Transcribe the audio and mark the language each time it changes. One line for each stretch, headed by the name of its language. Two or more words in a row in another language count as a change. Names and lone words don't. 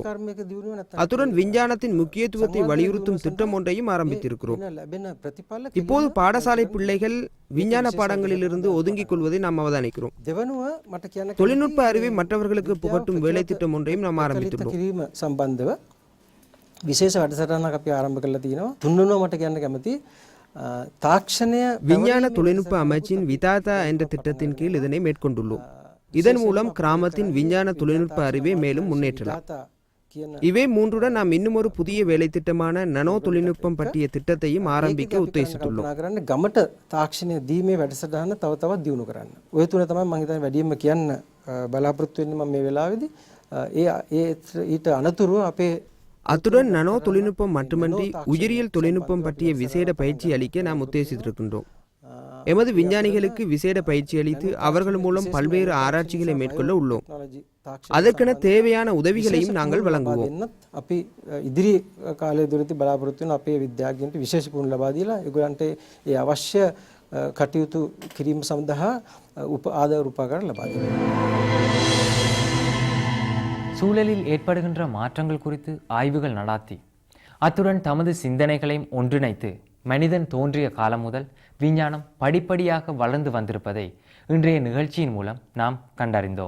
Tamil: அத்துடன் விஞ்ஞானத்தின் முக்கியத்துவத்தை வலியுறுத்தும் திட்டம் ஒன்றையும் ஆரம்பித்திருக்கிறோம். இப்போது பாடசாலை பிள்ளைகள் விஞ்ஞான பாடங்களிலிருந்து ஒதுங்கிக் கொள்வதை நாம் அவதானிக்கிறோம். தொழில்நுட்ப அறிவை மற்றவர்களுக்கு புகட்டும் வேலை திட்டம் ஒன்றையும் நாம் ஆரம்பித்துள்ளோம்.
Sinhala: විශේෂ වැඩසටහනක් අපි ආරම්භ කරලා තියෙනවා. තුන්වෙනිව මට කියන්න කැමති තාක්ෂණය
Tamil: விஞ்ஞான தொழில்நுட்ப அமைச்சின் விதாதா என்ற திட்டத்தின் கீழ் இதனை மேற்கொண்டுள்ளோம். இதன் மூலம் கிராமத்தின் விஞ்ஞான தொழில்நுட்ப அறிவை மேலும் முன்னேற்றலாம். இவை மூன்றுடன் நாம் இன்னும் ஒரு புதிய வேலை திட்டமான நனோ தொழில்நுட்பம் பற்றிய திட்டத்தையும் ஆரம்பிக்க உத்தேசித்துள்ளோம்.
Sinhala: කරන්න ගමට තාක්ෂණය දීමේ වැඩසටහන තව තවත් දියුණු කරන්න. ඔය තුන තමයි මම හිතන්නේ වැඩියෙන්ම කියන්න බලාපොරොත්තු වෙන්නේ මම මේ වෙලාවේදී. ඊට අනතුරුව අපේ
Tamil: அத்துடன் நனோ தொழில்நுட்பம் மட்டுமன்றி உயிரியல் தொழில்நுட்பம் பற்றிய விசேட பயிற்சி அளிக்க நாம் உத்தேசித்திருக்கின்றோம். எமது விஞ்ஞானிகளுக்கு விசேட பயிற்சி அளித்து அவர்கள் மூலம் பல்வேறு ஆராய்ச்சிகளை மேற்கொள்ள உள்ளோம். அதற்கென தேவையான உதவிகளையும் நாங்கள் வழங்குவோம்.
Sinhala: අපි ඉදිරි කාලය තුළදී බලාපොරොත්තු වෙන අපේ විද්‍යාඥයන්ට විශේෂ පුහුණු ලබා දීලා ඒගොල්ලන්ට ඒ අවශ්‍ය කටයුතු කිරීම සඳහා ආධාර උපකරණ ලබා දෙනවා.
Tamil: சூழலில் ஏற்படுகின்ற மாற்றங்கள் குறித்து ஆய்வுகள் நடாத்தி அத்துடன் தமது சிந்தனைகளையும் ஒன்றிணைத்து மனிதன் தோன்றிய காலம் முதல் விஞ்ஞானம் படிப்படியாக வளர்ந்து வந்திருப்பதை இன்றைய நிகழ்ச்சியின் மூலம் நாம் கண்டறிந்தோம்.